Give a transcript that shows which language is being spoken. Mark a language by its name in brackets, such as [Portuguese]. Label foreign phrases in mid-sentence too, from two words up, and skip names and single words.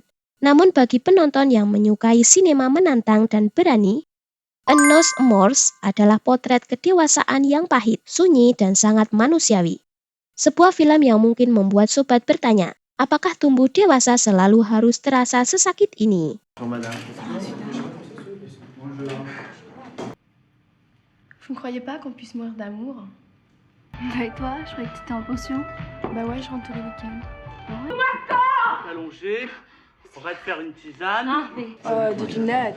[Indonesian] Namun bagi penonton yang menyukai sinema menantang dan berani, Nos Amors adalah potret kedewasaan yang pahit, sunyi, dan sangat manusiawi. Sebuah film yang mungkin membuat sobat bertanya, apakah tumbuh dewasa selalu harus terasa sesakit ini? [French] Vous ne croyez pas qu'on puisse mourir d'amour? Bah et toi, je croyais que t'étais en pension. Bah ouais, je rentre tous les week-ends. Allongé, on va te faire une tisane. Devinette.